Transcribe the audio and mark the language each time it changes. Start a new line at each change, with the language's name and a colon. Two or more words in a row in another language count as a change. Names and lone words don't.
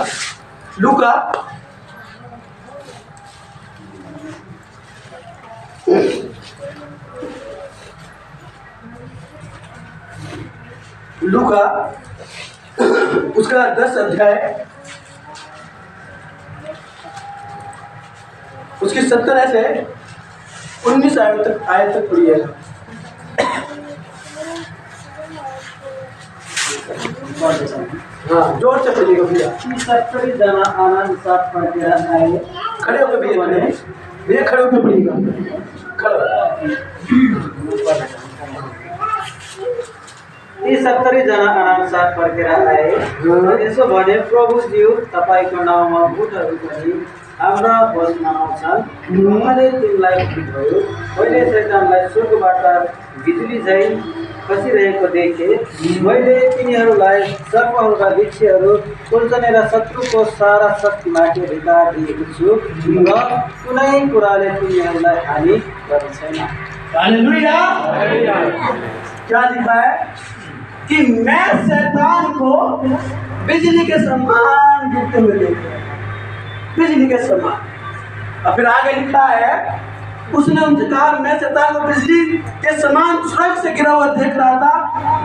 Hindi: लूका उसका 10 अध्याय उसकी 70 से 19 आयत तक पढ़िएगा। हाँ, जोर से पढ़िएगा भैया। 70 जना आनंद साथ पढ़कर आए। खड़े होकर भैया खड़े होकर पढ़िएगा।
Nepali: ती 70 जना आनन्द साथ फर्केर आए। यसो भने प्रभुज्यू तपाईँको नाउँमा भूतहरू पनि हाम्रा बस्न आउँछन्। उहाँले तिमीलाई भन्नुभयो, मैले शैतानलाई स्वर्गबाट बिजुली झैँ खसिरहेको देखेँ। मैले तिनीहरूलाई सर्पहरूका बिच्छीहरू कुल्चनेर शत्रुको सारा शक्तिमाथि अधिकार दिएको छु र कुनै कुराले तिनीहरूलाई हानि गर्ने छैन।
Hindi: हालेलुया। क्या लिखा है? कि मैं शैतान को बिजली के समान गिरते हुए देख रहा था, बिजली के समान। और फिर आगे लिखा है, उसने उनसे कहा, मैं शैतान को बिजली के समान स्वर्ग से गिरा हुआ देख रहा था।